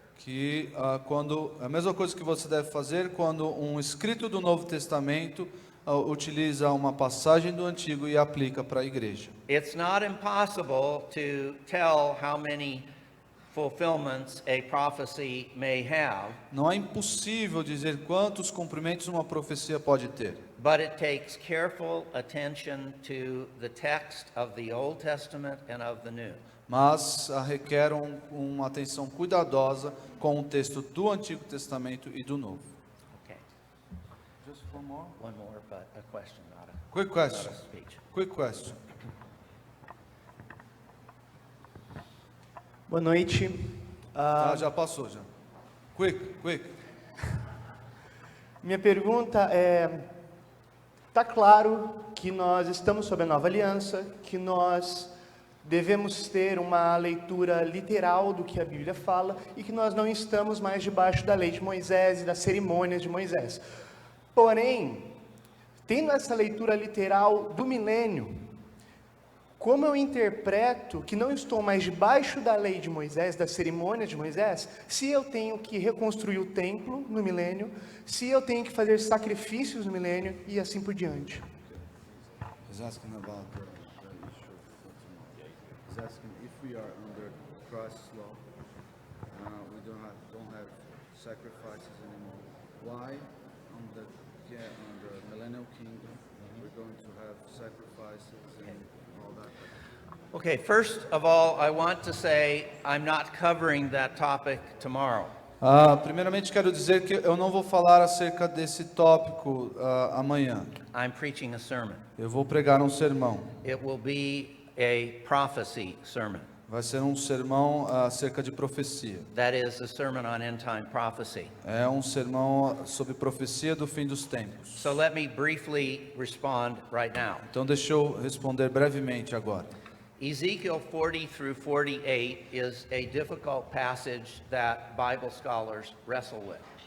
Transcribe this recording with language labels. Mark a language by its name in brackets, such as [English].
[Portuguese] que a mesma coisa que você deve fazer quando um escrito do Novo Testamento utiliza uma passagem do Antigo e aplica para a igreja. [English] It's not impossible to tell how many fulfillments a prophecy may have, [Portuguese] Não é impossível dizer quantos cumprimentos uma profecia pode ter, [English] but it takes careful attention to the text of the Old Testament and of the New. [Portuguese] mas requer uma atenção cuidadosa com o texto do Antigo Testamento e do Novo. [English] Okay. Just one more. One more, but a question, not a, Quick not question. a speech. Quick question. [Portuguese] Boa noite. Já passou já. Quick. Minha pergunta é: está claro que nós estamos sob a nova aliança, que nós devemos ter uma leitura literal do que a Bíblia fala e que nós não estamos mais debaixo da lei de Moisés e das cerimônias de Moisés. Porém, tendo essa leitura literal do milênio, como eu interpreto que não estou mais debaixo da lei de Moisés, das cerimônias de Moisés, se eu tenho que reconstruir o templo no milênio, se eu tenho que fazer sacrifícios no milênio e assim por diante? [English] He's asking about the issue for tomorrow. He's asking if we are under Christ's law, we don't have sacrifices anymore. Why on the millennial kingdom we're going to have sacrifices and all that? Okay, first of all, I want to say I'm not covering that topic tomorrow. [Portuguese] Primeiramente quero dizer que eu não vou falar acerca desse tópico amanhã. [English] I'm preaching a sermon. [Portuguese] Eu vou pregar um sermão. [English] It will be a prophecy sermon. [Portuguese] Vai ser um sermão acerca de profecia. [English] That is a sermon on end time prophecy. [Portuguese] É um sermão sobre profecia do fim dos tempos. [English] So let me briefly respond right now. [Portuguese] Então deixa eu responder brevemente agora. [English] Ezekiel 40 through 48 is a difficult passage that Bible scholars wrestle with.